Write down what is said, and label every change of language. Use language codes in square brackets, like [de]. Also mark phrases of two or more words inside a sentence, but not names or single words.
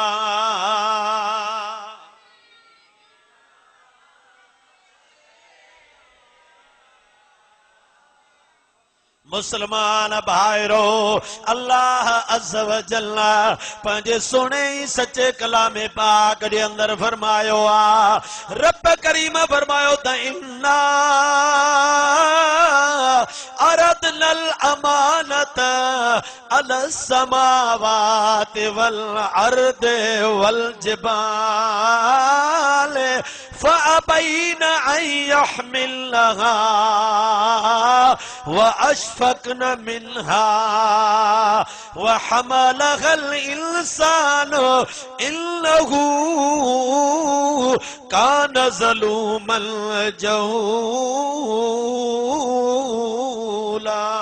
[sd] मुसलमान भाइरो अल्लाह अज़्ज़ व जल पंहिंजे सुहिणे सचे कलामे पाक जे अंदर फरमायो आ। रब करीम फरमायो त [ar] إنا عرضنا الأمانة على السماوات والأرض و الجبال فأبين أن يحملنها وأشفقن منها وحملها الإنسان إنه كان ظلوما جهولا.